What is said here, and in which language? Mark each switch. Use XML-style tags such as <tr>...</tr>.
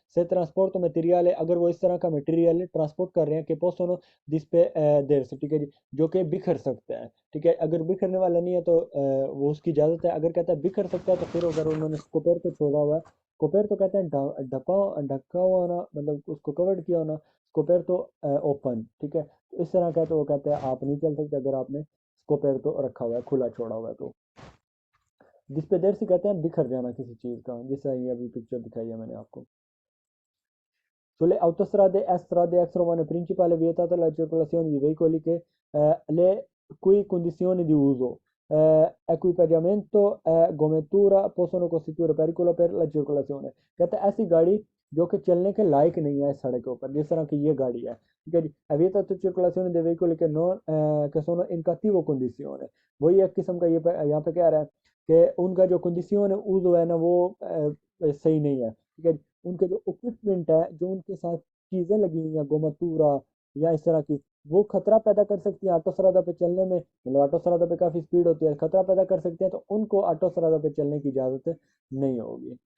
<hi>से ट्रांसपोर्ट तो मटेरियल है, अगर वो इस तरह का मटेरियल ट्रांसपोर्ट कर रहे हैं कि पोसोनो जिस पे देर से, ठीक है जी, जो कि बिखर सकता है, ठीक है, अगर बिखरने वाला नहीं है तो वो उसकी इजाज़त है, अगर कहता है बिखर सकता है तो फिर अगर उन्होंने स्कोपेर को छोड़ा हुआ है, स्कोपेर तो कहते हैं ढका हुआ ना, मतलब उसको कवर्ड किया होना, स्कोपेर तो ओपन, ठीक है, तो इस तरह का तो वो कहते हैं आप नहीं चल सकते अगर आपने स्कोपेर तो रखा हुआ है, खुला छोड़ा हुआ है तो, जिस पे देर से कहते हैं बिखर जाना किसी चीज़ का, जैसा ये अभी पिक्चर दिखाई है मैंने आपको।</hi> <it>Sulle autostrade e strade extraurbane principali è vietata la circolazione di veicoli che le cui condizioni di uso, equipaggiamento e gommatura possono costituire pericolo per la circolazione।</it> <hi>कहते हैं ऐसी गाड़ी जो कि चलने के लायक नहीं है सड़क के ऊपर, जिस तरह की ये गाड़ी है, ठीक है जी,</hi> <it>è vietata circolazione dei veicoli che sono in cattivo condizione।</it> <hi>वही एक किस्म का ये यहाँ पे कह रहा है कि उनका जो कंडीशन उज़ो है ना वो सही नहीं है, ठीक है, उनके जो इक्विपमेंट है, जो उनके साथ चीज़ें लगी हुई हैं गोमतूरा या इस तरह की, वो खतरा पैदा कर सकती है ऑटो सरादा पे चलने में, मतलब ऑटो सरादा पे काफ़ी स्पीड होती है, खतरा पैदा कर सकते हैं, तो उनको ऑटो सरादा पे चलने की इजाज़त नहीं होगी।</hi>